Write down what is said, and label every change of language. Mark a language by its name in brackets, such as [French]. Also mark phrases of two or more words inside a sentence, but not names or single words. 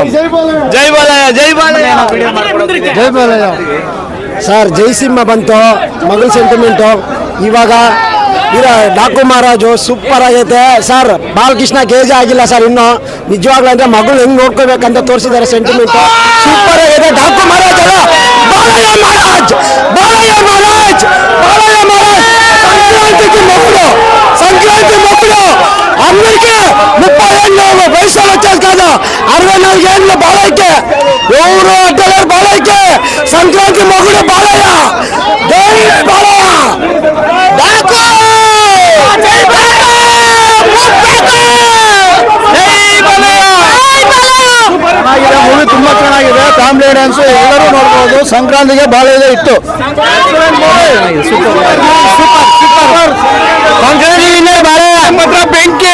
[Kannada] ಜೈ ಬಾಲಯ್ಯ ಸರ್. ಜೈ ಸಿಂಹ ಬಂತು. ಮಗಳ ಸೆಂಟಿಮೆಂಟು. ಇವಾಗ ಡಾಕು ಮಹಾರಾಜು ಸೂಪರ್ ಆಗೈತೆ ಸರ್. ಬಾಲಕೃಷ್ಣ ಗೇಜ್ ಆಗಿಲ್ಲ ಸರ್ ಇನ್ನು. ನಿಜವಾಗ್ಲೂ ಅಂದ್ರೆ ಮಗಳು ಹೆಂಗ್ ನೋಡ್ಕೋಬೇಕಂತ ತೋರಿಸಿದ್ದಾರೆ. ಸೆಂಟಿಮೆಂಟ್ ಸೂಪರ್ ಆಗೈತೆ. ಡಾಕು ಮಹಾರಾಜ್ ಅಲ್ಲ, ಬಾಲಯ್ಯ ಮಹಾರಾಜ್. [Telugu] సంక్రాంతి మొక్కులు అందరికీ 30 ఏళ్ళు వయసులో వచ్చేది కాదు. 64 ఏళ్ళు బాలయ్యకి. ఎవరు అడ్డలేరు బాలయ్యకి. సంక్రాంతి మొగుడు బాలయ్య. జై బాలయ్య. [Kannada] ಮೂವಿ ತುಂಬಾ ಚೆನ್ನಾಗಿದೆ. [English] family audience [Kannada] ಎಲ್ಲರೂ ನೋಡ್ಬೋದು. ಸಂಕ್ರಾಂತಿಗೆ ಬಾಲಯ್ಯ ಇತ್ತು. ಮಾತ್ರ ಬೆಂಕಿ.